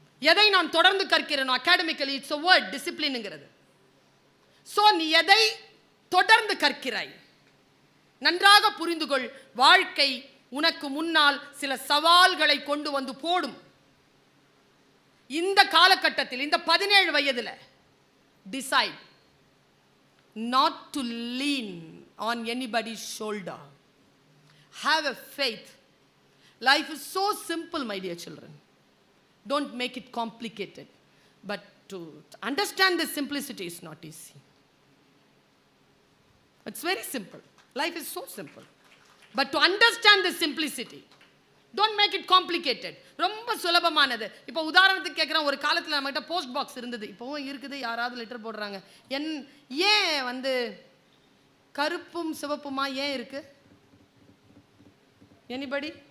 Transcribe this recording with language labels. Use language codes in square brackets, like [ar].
[ta] எதை நான் தொடர்ந்து கற்கிறேனோ [en] academically it's a word [ta] டிசிப்ளின்ங்கிறது. So நீ எதை தொடர்ந்து கற்கிறாய் நன்றாக புரிந்து கொள். வாழ்க்கை உனக்கு முன்னால் சில சவால்களை கொண்டு வந்து போடும். இந்த காலகட்டத்தில் இந்த 17 வயதுல [en] Decide not to lean on anybody's shoulder. Have a faith. Life is so simple, my dear children. Don't make it complicated. But to understand the simplicity is not easy. It's very simple. Life is so simple. But to understand the simplicity, don't make it complicated. [ta] ரொம்ப சுலபமானது. இப்போ உதாரணத்துக்கு கேட்குறேன், ஒரு காலத்தில் நம்மகிட்ட post box இருந்தது, இப்போவும் இருக்குது, யாராவது லெட்டர் போடுறாங்க. ஏன் வந்து கருப்பும் சிவப்புமா ஏன் இருக்கு? [en] Anybody?